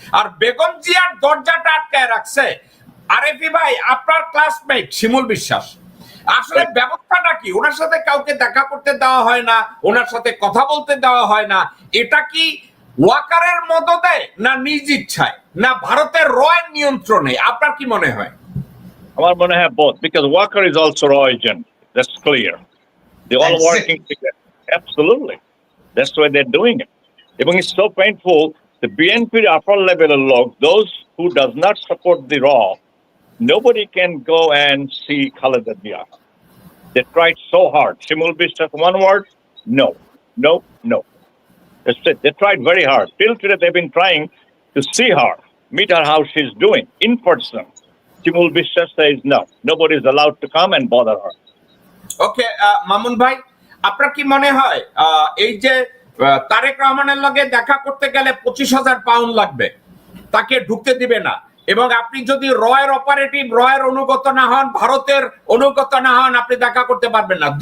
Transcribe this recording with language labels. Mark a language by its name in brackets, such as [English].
[Bangla] আর বেগম জিয়ার দরজাটা আটকায় রাখছে আরেফি ভাই, আপনার ক্লাসমেট শিমুল বিশ্বাস। আসলে ব্যবস্থাটা কি? ওনার সাথে কাউকে দেখা করতে দেওয়া হয় না, ওনার সাথে কথা বলতে দেওয়া হয় না। এটা কি ওয়াকারের মদদে, না নিজ ইচ্ছায়, না ভারতের রয়ের নিয়ন্ত্রণে? আপনার কি মনে হয়? আমার মনে হয় [English] both, because Walker is also raw agent. That's clear. They all working together. Absolutely. That's why they're doing it. এবং it's so painful. The BNP upper level log, those who does not support the raw, nobody can go and see Khaleda Zia. They tried so hard. Shimul Bishop, one word, no. That's it. They tried very hard. Till today, they've been trying to see her, meet her how she's doing in person. Shimul Bishop says no. Nobody is allowed to come and bother her. [Bangla] ওকে, মামুন ভাই, আপনার কি মনে হয় এই যে তারেক রহমানের লগে দেখা করতে গেলে 25,000 পাউন্ড লাগবে, তাকে ঢুকতে দিবে না, এবং আপনি যদি রয়ের অপারেটিভ, রয়ের অনুগত না হন, ভারতের অনুগত না হন, আপনি দেখা করতে পারবেন না।